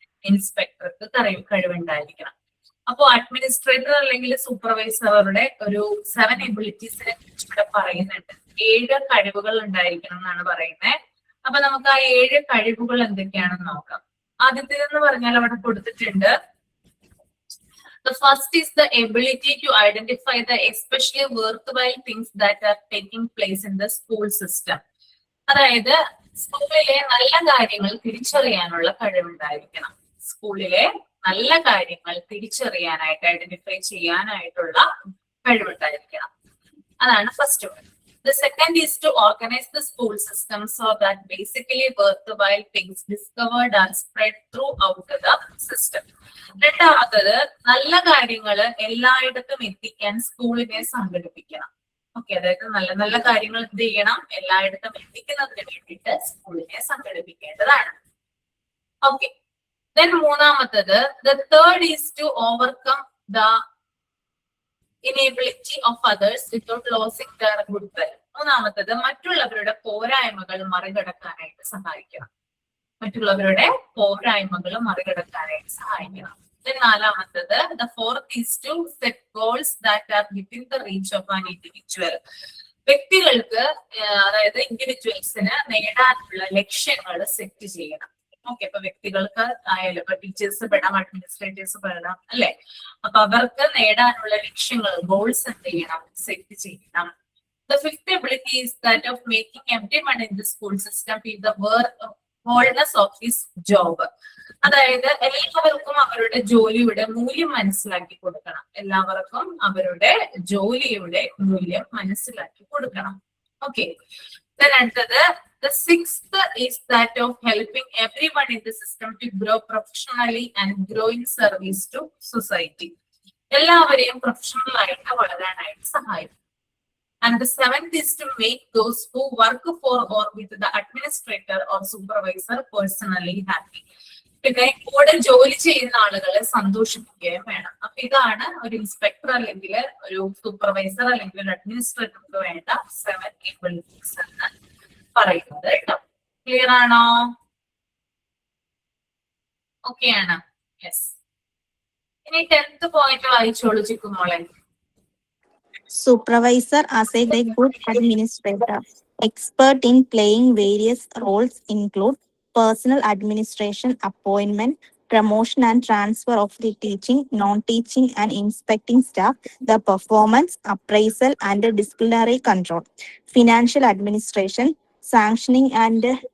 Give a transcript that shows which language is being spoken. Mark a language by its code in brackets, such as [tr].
[ml] ഇൻസ്പെക്ടർക്ക് കഴിവുണ്ടായിരിക്കണം. അപ്പോ അഡ്മിനിസ്ട്രേറ്റർ അല്ലെങ്കിൽ സൂപ്പർവൈസറുടെ ഒരു 7 എബിലിറ്റീസിനെ കുറിച്ച് ഇവിടെ പറയുന്നുണ്ട്. 7 കഴിവുകൾ ഉണ്ടായിരിക്കണം എന്നാണ് പറയുന്നത്. അപ്പൊ നമുക്ക് ആ 7 കഴിവുകൾ എന്തൊക്കെയാണെന്ന് നോക്കാം. ആദ്യത്തേതെന്ന് പറഞ്ഞാൽ അവിടെ കൊടുത്തിട്ടുണ്ട്. [en] The first is the ability to identify the especially worthwhile things that are taking place in the school system. [ml] അതായത് സ്കൂളിലെ നല്ല കാര്യങ്ങൾ തിരിച്ചറിയാനുള്ള കഴിവുണ്ടായിരിക്കണം. സ്കൂളിലെ നല്ല കാര്യങ്ങൾ തിരിച്ചറിയാനായിട്ട്, ഐഡന്റിഫൈ ചെയ്യാനായിട്ടുള്ള കഴിവുണ്ടായിരിക്കണം. അതാണ് first one. [en] The second is to organize the school system so that basically worthwhile things discovered are spread throughout the system. [ml] രണ്ടാമത്തത് നല്ല കാര്യങ്ങള് എല്ലായിടത്തും എത്തിക്കാൻ സ്കൂളിനെ സംഘടിപ്പിക്കണം. ഓക്കെ, അതായത് നല്ല നല്ല കാര്യങ്ങൾ എന്ത് ചെയ്യണം? എല്ലായിടത്തും എത്തിക്കുന്നതിന് വേണ്ടിയിട്ട് സ്കൂളിനെ സംഘടിപ്പിക്കേണ്ടതാണ്. [en] okay, then [ml] മൂന്നാമത്തത് [en] the third is to overcome the inability of others without losing their goodwill. [ml] മൂന്നാമത്തത് മറ്റുള്ളവരുടെ പോരായ്മകൾ മറികടക്കാനായിട്ട് സഹായിക്കണം. മറ്റുള്ളവരുടെ പോരായ്മകൾ മറികടക്കാനായിട്ട് സഹായിക്കണം. നാലാമത്തത് [en] the fourth is to set goals that are within the reach of an individual. [ml] വ്യക്തികൾക്ക്, അതായത് ഇൻഡിവിജ്വൽസിന് നേടാനുള്ള ലക്ഷ്യങ്ങൾ സെറ്റ് ചെയ്യണം. ഓക്കെ, അപ്പൊ വ്യക്തികൾക്ക് ആയാലും ഇപ്പൊ ടീച്ചേഴ്സ് പെടാം, അഡ്മിനിസ്ട്രേറ്റേഴ്സ് പെടാം, അല്ലെ? അപ്പൊ അവർക്ക് നേടാനുള്ള ലക്ഷ്യങ്ങൾ, ഗോൾസ് എന്ത് ചെയ്യണം? സെറ്റ് ചെയ്യണം. [en] The fifth ability is that of making everyone in the school system feel the worthiness of his job. [ml] അതായത് എല്ലാവർക്കും അവരുടെ ജോലിയുടെ മൂല്യം മനസ്സിലാക്കി കൊടുക്കണം. എല്ലാവർക്കും അവരുടെ ജോലിയുടെ മൂല്യം മനസ്സിലാക്കി കൊടുക്കണം. [en] okay, [ml] അടുത്തത് [en] the sixth is that of helping everyone in the system to grow professionally and grow in service to society. [ml] എല്ലാവരെയും പ്രൊഫഷണൽ ആയിട്ട് വളരാനായിട്ട് സഹായിക്കും. [en] And the seventh is to make those who work for or with the administrator or supervisor personally happy. [ml] പിന്നെ കൂടെ ജോലി ചെയ്യുന്ന ആളുകളെ സന്തോഷിപ്പിക്കുകയും വേണം. അപ്പൊ ഇതാണ് ഒരു ഇൻസ്പെക്ടർ അല്ലെങ്കിൽ ഒരു സൂപ്പർവൈസർ അല്ലെങ്കിൽ ഒരു അഡ്മിനിസ്ട്രേറ്റർക്ക് വേണ്ട 7 എബിലിറ്റീസ് എന്ന് പറയുന്നത് കേട്ടോ. ക്ലിയർ ആണോ? ഓക്കെ ആണ്? യെസ്. ഇനി 10th പോയിന്റ് വായിച്ചോളൂ ചിക്കുമോളെ. [en] Supervisor as a good administrator. Expert in playing various roles include personal administration, appointment, promotion and transfer of the teaching, non-teaching and inspecting staff, the performance, appraisal and disciplinary control, financial administration, sanctioning and